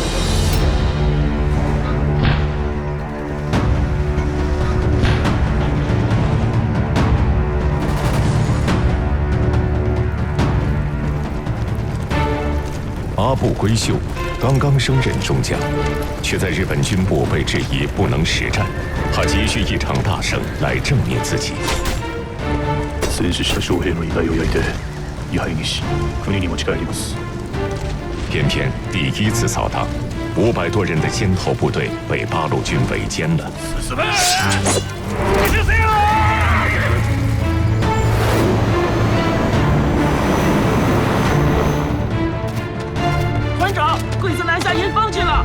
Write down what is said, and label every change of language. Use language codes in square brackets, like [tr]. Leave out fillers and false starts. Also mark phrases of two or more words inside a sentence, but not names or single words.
[zh] 阿部圭秀刚刚升任中将，却在日本军部被质疑不能实战，他急需一场大胜来证明自己。 [ja] 戦死した将兵の遺体を焼いて位牌にし国に持ち帰ります。 [zh] 偏偏第一次扫荡，500多人的先头部队被八路军围歼了。团长，鬼子南下营方去了，